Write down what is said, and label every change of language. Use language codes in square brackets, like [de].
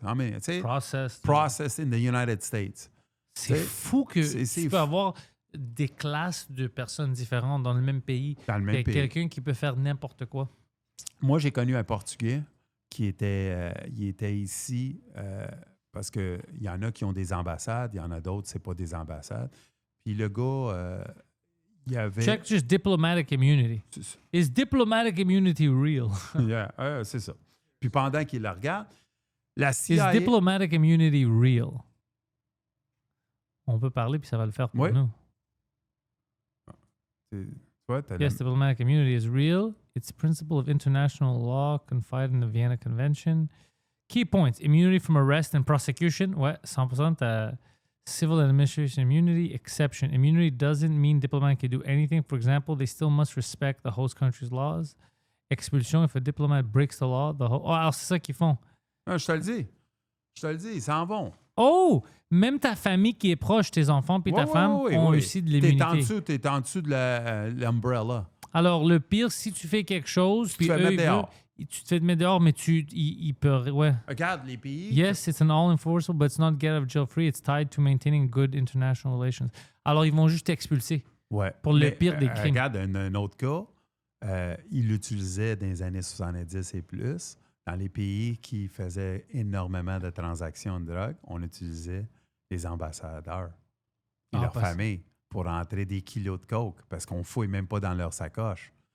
[en] How many, [fr] tu sais, [en] processed in the United States. [fr] C'est fou que tu peux avoir des classes de personnes différentes dans le même pays. Dans le même pays. Quelqu'un qui peut faire n'importe quoi. Moi, j'ai connu un Portugais qui était ici parce qu'il y en a qui ont des ambassades, il y en a d'autres, c'est pas des ambassades. Puis le gars, il avait... [en] Check just diplomatic immunity. Is diplomatic immunity real? [fr] Yeah, c'est ça. Puis pendant qu'il le regarde, la CIA... [en] Is diplomatic immunity real? [fr] On peut parler puis ça va le faire pour nous. [en] Yes, diplomatic immunity is real. It's a principle of international law confided in the Vienna Convention. Key points. Immunity from arrest and prosecution. [fr] Ouais, 100%. [en] Civil and administration immunity. Exception. Immunity doesn't mean diplomat can do anything. For example, they still must respect the host country's laws. Expulsion, if a diplomat breaks the law, [fr] alors c'est ça qu'ils font. Je te le dis, ils s'en vont. Oh! Même ta famille qui est proche, tes enfants puis ta femme ont aussi de l'immunité. T'es en dessous de l'umbrella. Alors, le pire, si tu fais quelque chose, puis eux, tu te fais mettre dehors, mais ils peuvent... Ouais. Regarde, les pays... [en] Yes, it's an all-enforceable, but it's not get out of jail free. It's tied to maintaining good international relations. [fr] Alors, ils vont juste t'expulser. Ouais. Pour le pire des crimes. Regarde, un autre cas, ils l'utilisaient dans les années 70 et plus. Dans les pays qui faisaient énormément de transactions de drogue, on utilisait les ambassadeurs et leurs familles pour entrer des kilos de coke parce qu'on ne fouille même pas dans leur sacoche.